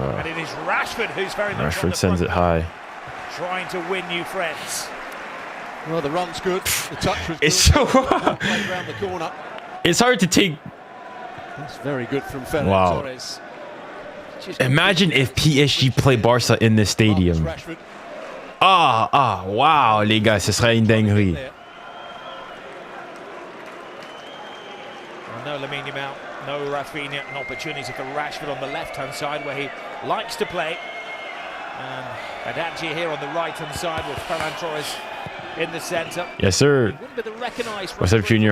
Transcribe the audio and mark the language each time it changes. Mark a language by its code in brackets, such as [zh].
[en] And it is Rashford who's very much Rashford sends it high. Trying to win new friends. Well, the run's good. The touch was good. It's so around the corner. It's hard to take. That's very good from Ferran Torres. Imagine if PSG play Barca in this stadium. [fr] Wow, les gars, ce serait une dinguerie. [en] No 𝙀𝙀𝘾𝘼𝘾, no Rafinha, an opportunity for Rashford on the left-hand side where he likes to play. And 𝙀𝙀𝘾𝘼 here on the right-hand side with Ferran Torres in the centre. Yes, sir. What's up, Junior?